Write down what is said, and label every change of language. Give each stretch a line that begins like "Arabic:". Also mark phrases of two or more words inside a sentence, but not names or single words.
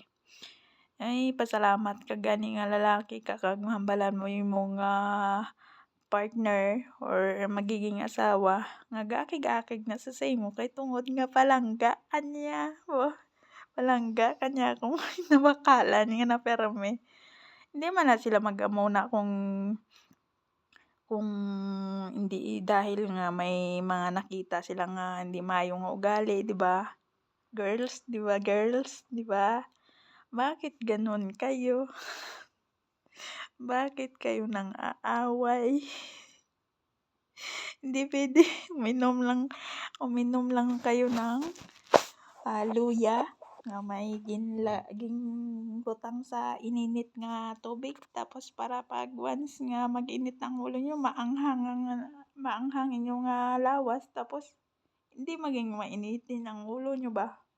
Hiligaynon: Ay pasalamat ka gani nga lalaki ka kag mahambalan mo imong partner or magiging asawa nga gaakig-akig na sa imo kay tungod nga palangga anya, palangga kanya kung nabakalan nga napirmi. Hindi man na sila mag-amuna kung hindi dahil nga may mga nakita sila nga hindi maayo nga ugali, 'di ba?
Filipino: Girls, 'di ba girls, 'di ba? Bakit gano'n kayo? Bakit kayo nang-aaway? Hindi puwede uminom lang kayo ng luya nga may ginbutang sa ininit nga tubig tapos para 'pag once nga mag-init ang ulo niyo maanghang inyong lawas tapos hindi maging mainitin ang ulo niyo ba?